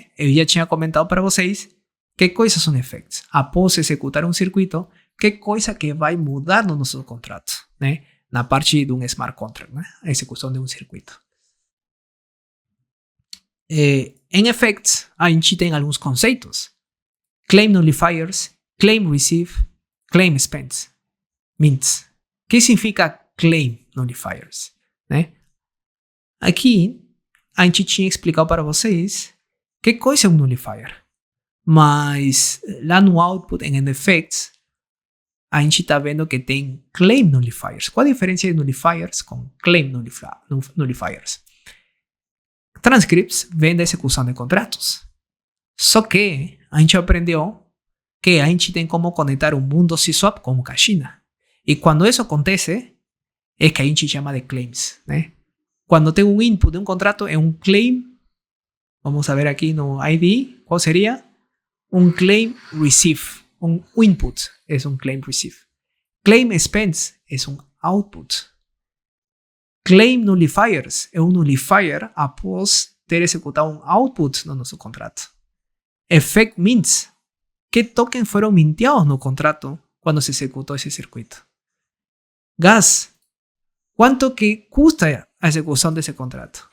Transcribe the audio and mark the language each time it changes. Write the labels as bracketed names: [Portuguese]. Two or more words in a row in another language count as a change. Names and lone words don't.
[Portuguese] Eu já tinha comentado para vocês que coisas são effects. Após executar um circuito, que coisa que vai mudar no nosso contrato, né? Na parte de um [English] smart contract, [Portuguese] né? A execução de um circuito. Em effects, a gente tem alguns conceitos. [English] Claim nullifiers, claim receive, claim expense, mints. [Portuguese] O que significa [English] claim nullifiers, [Portuguese] né? Aqui, a gente tinha explicado para vocês que coisa é um nullifier. Mas lá no output, em effects, a gente está vendo que tem [English] claim nullifiers. [Portuguese] Qual a diferença de nullifiers com [English] claim nullifiers? [Portuguese] Transcripts vêm da execução de contratos. Só que a gente aprendeu que a gente tem como conectar um mundo C-swap com caixinha. E quando isso acontece, é que a gente chama de claims, né? Quando tem um input de um contrato, é um claim. Vamos ver aqui no ID, qual seria? [Spanish] Un [English] claim receive, [Spanish] un input es un [English] claim receive. Claim expense [Spanish] es un output. [English] Claim nullifiers [Portuguese] é um nullifier após ter executado um output no nosso contrato. [English] Effect mints, [Portuguese] que token foram minteados no contrato quando se executou esse circuito. Gas, quanto que custa a execução desse contrato.